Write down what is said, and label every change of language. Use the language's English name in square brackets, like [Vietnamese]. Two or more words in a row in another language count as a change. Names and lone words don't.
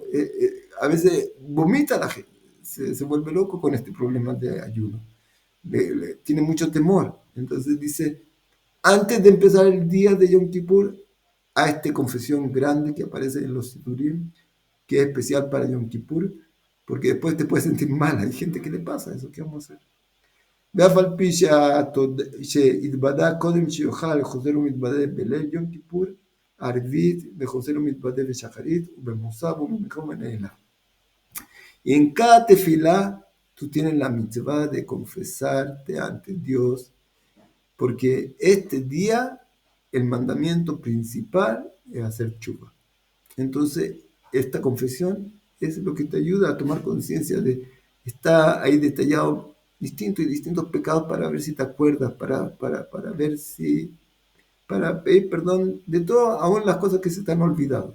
[Spanish] A veces vomita la gente, se vuelve loco con este problema de ayuno. Tiene mucho temor. Entonces dice, antes de empezar el día de Yom Kippur, a esta confesión grande que aparece en los Sidurim, que es especial para Yom Kippur, porque después te puedes sentir mal. Hay gente que le pasa eso, ¿qué vamos a hacer? [Hebrew] ואף על פי שהתוודה קודם שיאכל חוזר ומתוודה בליל יום כיפור, ערבית וחוזר ומתוודה בשחרית ובמוסף ובמקום הנעילה. [Spanish] Y en cada tefilá tú tienes la mitzvah de confesarte ante Dios, porque este día el mandamiento principal es hacer tshuva. Entonces, esta confesión es lo que te ayuda a tomar conciencia está ahí detallado distintos pecados para ver si te acuerdas, para ver si, para pedir perdón de todo, aún las cosas que se te han olvidado.